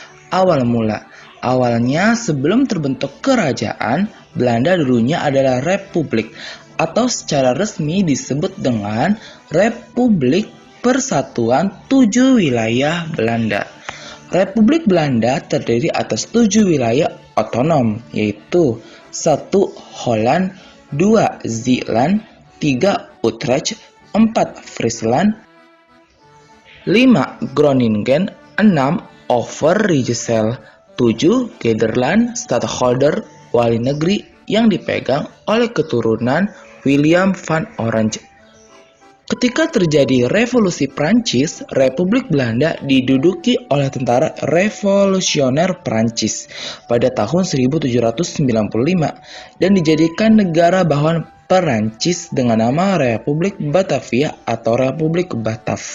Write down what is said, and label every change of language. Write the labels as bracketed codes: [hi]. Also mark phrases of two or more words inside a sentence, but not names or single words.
[id] Awalnya sebelum terbentuk kerajaan, Belanda dulunya adalah republik atau secara resmi disebut dengan Republik Persatuan 7 Wilayah Belanda. Republik Belanda terdiri atas 7 wilayah otonom, yaitu 1. Holland, 2. Zeeland, 3. Utrecht, 4. Friesland, 5. Groningen, 6. Overijssel, 7. Gelderland, Stadholder, wali negeri yang dipegang oleh keturunan William van Orange. Ketika terjadi Revolusi Prancis, Republik Belanda diduduki oleh Tentara Revolusioner Prancis pada tahun 1795 dan dijadikan negara bawahan Perancis dengan nama Republik Batavia atau Republik Batav.